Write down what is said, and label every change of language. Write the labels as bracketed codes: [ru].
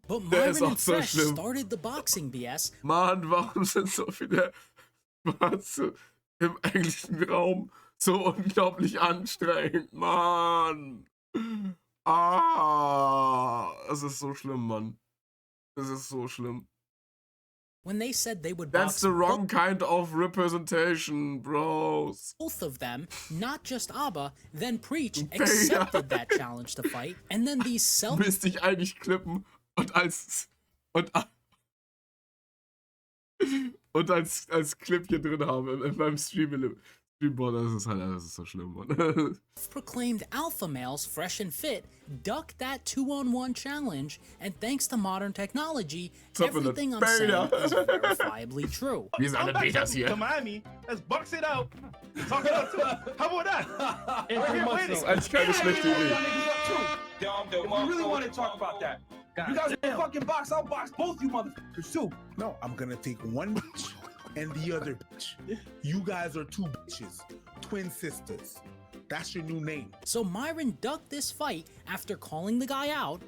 [en] But Myron and Fresh started the boxing BS. [de] Mann, warum sind so viele Schwarze im englischen Raum so unglaublich anstrengend, Mann? Ah, es ist so schlimm, Mann. Es ist so schlimm. [en] When they said they would That's box the wrong kind of representation, bros. Both of them, not just Abba, then Preach accepted that challenge to fight, and then these self... [de] Müsste ich eigentlich klippen und als... und als Clip hier drin haben in meinem Streamboard. Das ist so schlimm, Mann. [en] Proclaimed alpha males, fresh and fit, duck that 2-on-1 challenge, and thanks to modern technology, everything I'm saying is verifiably true. [de] Wir sind alle Betas hier. [en] To Miami, let's box it out. Talk it out too. How about that? [de] Das ist eigentlich keine schlechte Idee. [en] If we really want to talk about that, you guys are fucking box. I'll box both you motherfuckers too. No, I'm gonna take one bitch and the other bitch. You guys are two bitches, twin sisters. That's your new name. So Myron ducked this fight after calling the guy out.